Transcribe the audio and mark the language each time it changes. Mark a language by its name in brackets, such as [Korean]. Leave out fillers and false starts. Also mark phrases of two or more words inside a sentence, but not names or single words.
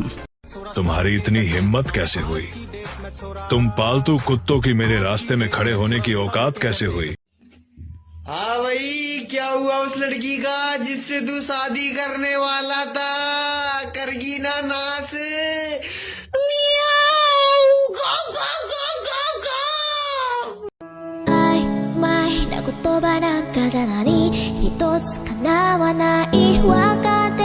[Hindi] तुम्हारी इतनी हिम्मत कैसे हुई? तुम पालतू कुत्तों की मेरे रास्ते में खड़े होने की औकात कैसे हुई? हाँ भाई, क्या हुआ उस लड़की का जिससे तू शादी करने वाला था? करगी ना नास? [Japanese] 曖昧な言葉なんかじゃ何一つ叶わないわか